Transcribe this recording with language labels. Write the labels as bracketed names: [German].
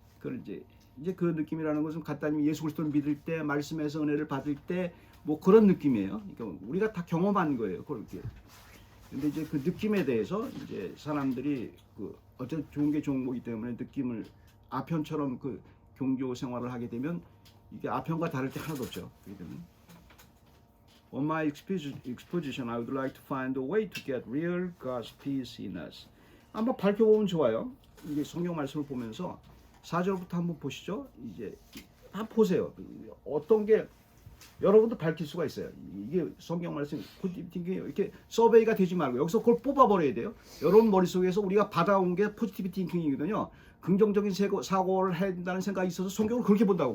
[Korean] 그걸 이제 그 느낌이라는 것은 간단히 예수 그리스도를 믿을 때, 말씀에서 은혜를 받을 때 뭐 그런 느낌이에요. 그러니까 우리가 다 경험한 거예요. 그렇게. 근데 이제 그 느낌에 대해서 이제 사람들이 어쨌든 좋은 게 좋은 거기 때문에 느낌을 아편처럼 그 종교 생활을 하게 되면 이게 아편과 다를 게 하나도 없죠. [English] On my exposition, I would like to find a way to get real God's peace in us. [Korean] 한번 밝혀보면 좋아요. 이게 성경 말씀을 보면서 4절부터 한번 보시죠. 이제 한번 보세요. 어떤 게 여러분도 밝힐 수가 있어요. 이게 성경 말씀 이렇게 서베이가 되지 말고 여기서 그걸 뽑아버려야 돼요. 여러분 머릿속에서 우리가 받아온 게 포지티브 띵킹이거든요. 긍정적인 사고를 해야 된다는 생각이 있어서 성경을 그렇게 본다고.